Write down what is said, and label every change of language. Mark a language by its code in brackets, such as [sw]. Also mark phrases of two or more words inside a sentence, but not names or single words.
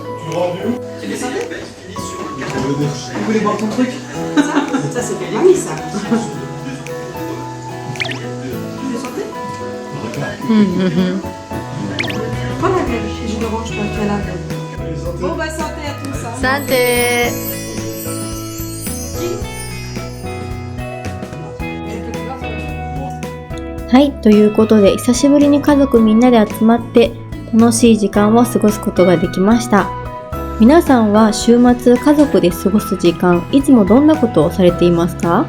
[fr] vous voulez boire ton truc? Ça c'est pour mamie ça. Vous le sentez? Prends la gueule, jus d'orange, je peux faire la gueule. Bon bah santé à tous hein. Santé. [ja] はい、ということで久しぶりに家族みんなで集まって楽しい時間を過ごすことができました。皆さんは週末家族で過ごす時間、いつもどんなことをされていますか？